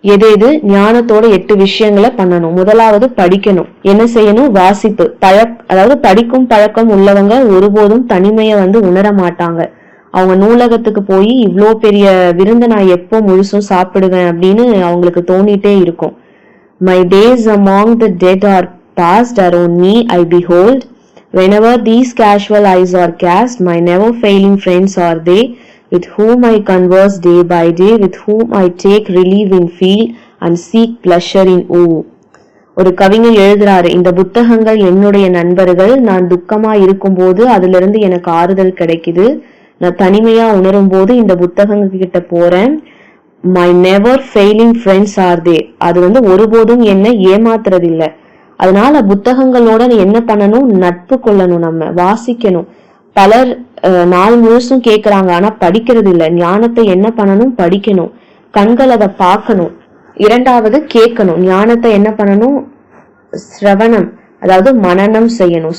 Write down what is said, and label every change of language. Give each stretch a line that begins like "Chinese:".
Tamil: எது ஞானத்தோட 8 விஷயங்களை பண்ணணும்? முதலாவது படிக்கணும். என்ன செய்யணும்? வாசிப்பு. அதாவது படிக்கும் பழக்கம் உள்ளவங்க ஒருபோதும் தனிமையை உணர மாட்டாங்க. அவங்க நூலகத்துக்கு போய் இவ்ளோ பெரிய விருந்த நான் எப்போ முழுசும் சாப்பிடுவேன் அப்படின்னு அவங்களுக்கு தோணிட்டே இருக்கும்.
English: My days among the dead are past, around me I behold. Whenever these casual eyes are cast, my never failing friends are they, with whom I converse day by day, with whom I take relief in feel and seek pleasure in awe.
Tamil: ஒரு கவிஞர் எழுதுறாரு, இந்த புத்தகங்கள் என்னுடைய நண்பர்கள். நான் துக்கமா இருக்கும் போது அதுல இருந்து எனக்கு ஆறுதல் கிடைக்குது. நான் தனிமையா உணரும் போது இந்த புத்தகங்கள் கிட்ட போறேன்.
English: My never failing friends are they.
Tamil: அது ஒருபோதும் என்ன ஏமாத்துறது இல்ல. அதனால புத்தகங்களோட என்ன பண்ணணும்? நட்பு கொள்ளணும். நம்ம வாசிக்கணும். பலர் நாள் முழுசும் கேக்குறாங்க, ஆனா படிக்கிறது இல்ல. ஞானத்தை என்ன பண்ணணும்? படிக்கணும். கண்கள் அதை பார்க்கணும். 2வது கேட்கணும். ஞானத்தை என்ன பண்ணணும்? சிரவணம், அதாவது மனனம் செய்யணும்.